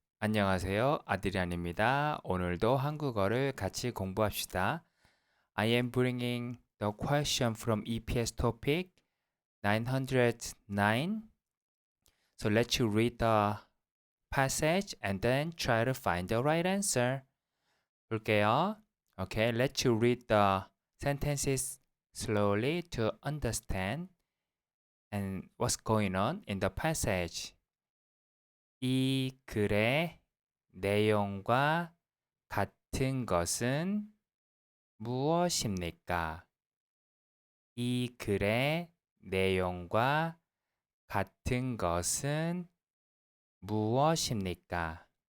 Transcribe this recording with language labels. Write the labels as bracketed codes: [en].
[ko] 안녕하세요, 아드리안입니다. 오늘도 한국어를 같이 공부합시다. [en] I am bringing the question from EPS topic 909. So let's read the passage and then try to find the right answer. [ko] 볼게요. [en] Okay, let's read the sentences slowly to understand and what's going on in the passage. [ko] 이 글의 내용과 같은 것은 무엇입니까? 이 글의 내용과 같은 것은 무엇입니까?